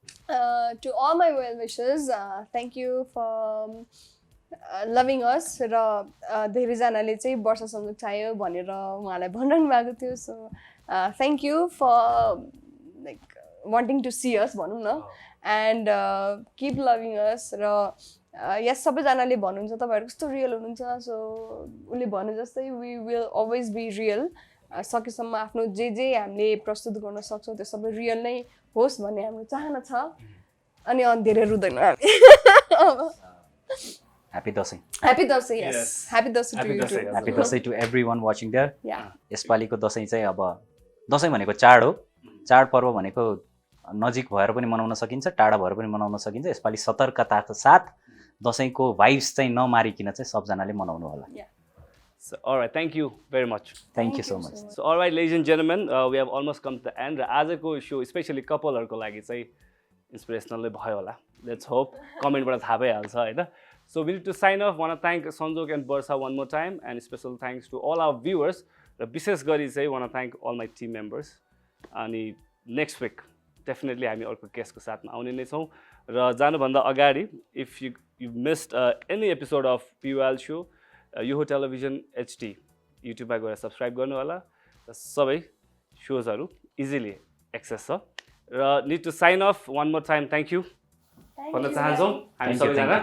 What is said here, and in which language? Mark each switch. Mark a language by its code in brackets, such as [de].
[en] So to all my well wishers, thank you for loving us. [ne] र धेरैजनाले चाहिँ वर्षा संजोग चाहियो भनेर उहाँलाई भनिरहनु भएको थियो, [en] so thank you for like wanting to see us [ne] भनौं न, [en] and keep loving us. र [ne] यस सबैजनाले भन्नुहुन्छ तपाईँहरू कस्तो रियल हुनुहुन्छ सो उसले भने जस्तै [en] we will always be real [ne] सकेसम्म आफ्नो जे हामीले प्रस्तुत गर्न सक्छौँ त्यो सबै रियल नै होस् भन्ने हाम्रो चाहना छ अनि धेरै रुँदैन हामी [en] happy Dashain happy Dashain yes happy Dashain Happy to Dashain, you happy Dashain to everyone watching there yeah [ne] यसपालिको दसैँ चाहिँ अब दसैँ भनेको चाड हो चाडपर्व भनेको नजिक भएर पनि मनाउन सकिन्छ टाढा भएर पनि मनाउन सकिन्छ यसपालि सतर्कताको साथ दसैँको भाइब्स चाहिँ नमारिकन चाहिँ सबजनाले मनाउनु होला [en] So, all right, thank you very much. Thank you so much So, all right, ladies and gentlemen, we have almost come to the end. [ne] र आजको सो स्पेसली कपलहरूको लागि चाहिँ इन्सपिरेसनलै भयो होला. [en] Let's hope. [ne] कमेन्टबाट थाहा भइहाल्छ होइन. [en] So we need to sign off. Want to thank Sanjog and Barsa one more time, and special thanks to all our viewers. [ne] र विशेष गरी चाहिँ [en] want to thank all my team members. [ne] अनि [en] next week [ne] definitely हामी अर्को गेस्टको साथमा आउने नै छौँ. र जानुभन्दा अगाडि [en] if you missed any episode of PUL show, [ne] यो टेलिभिजन HD युट्युबमा गएर सब्सक्राइब गर्नु होला र सबै सोजहरू इजिली एक्सेस छ र [en] need to sign off one more time thank you [ne] भन्न चाहन्छौँ हामी सबैजना